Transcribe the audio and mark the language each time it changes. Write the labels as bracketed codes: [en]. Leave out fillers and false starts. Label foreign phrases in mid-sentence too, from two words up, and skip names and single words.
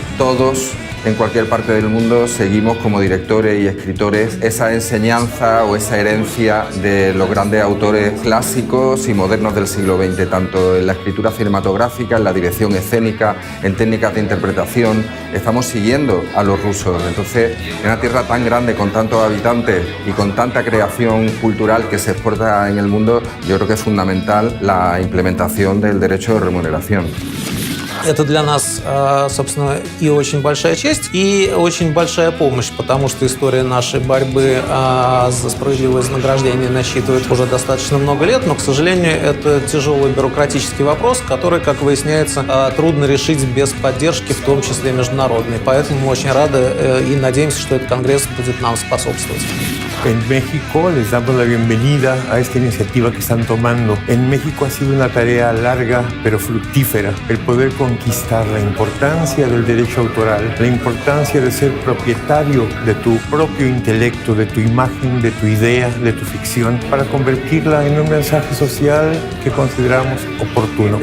[es] Todos, en cualquier parte del mundo, seguimos como directores y escritores esa enseñanza o esa herencia de los grandes autores clásicos y modernos del siglo XX, tanto en la escritura cinematográfica, en la dirección escénica, en técnicas de interpretación. Estamos siguiendo a los rusos. Entonces, en una tierra tan grande, con tantos habitantes y con tanta creación cultural que se exporta en el mundo, yo creo que es fundamental la implementación del derecho de remuneración. [ru] Это для нас, собственно, и очень большая честь, и очень большая помощь, потому что история нашей борьбы за справедливое вознаграждение насчитывает уже достаточно много лет, но, к сожалению, это тяжелый бюрократический вопрос, который, как выясняется, трудно решить без поддержки, в том числе международной. Поэтому мы очень рады и надеемся, что этот конгресс будет нам способствовать. [es] En México les damos la bienvenida a esta iniciativa que están tomando. En México ha sido una tarea larga pero fructífera el poder conquistar la importancia del derecho autoral, la importancia de ser propietario de tu propio intelecto, de tu imagen, de tu idea, de tu ficción, para convertirla en un mensaje social que consideramos oportuno.